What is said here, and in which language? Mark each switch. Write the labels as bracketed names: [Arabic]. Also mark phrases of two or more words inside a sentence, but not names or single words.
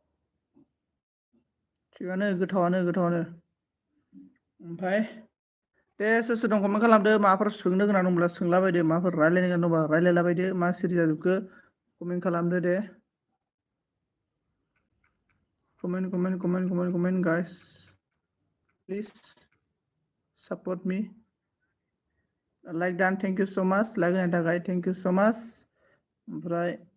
[Bodo] थिगानो गोथावानो ओमफ्राय दे सोर सोर दं कमेन्ट खालामदो माबाफोर सोंनो गोनां दंब्ला सोंलाबायदो माबाफोर रायलायनो गोनां दंबा रायलायलाबायदो मा सिरि जाजोबखो कमेन्ट खालामदो दे [English] comment guys please support me like dan thank you so much like [Bodo] होनायनि थाखाय [English] thank you so much [Bodo] ओमफ्राय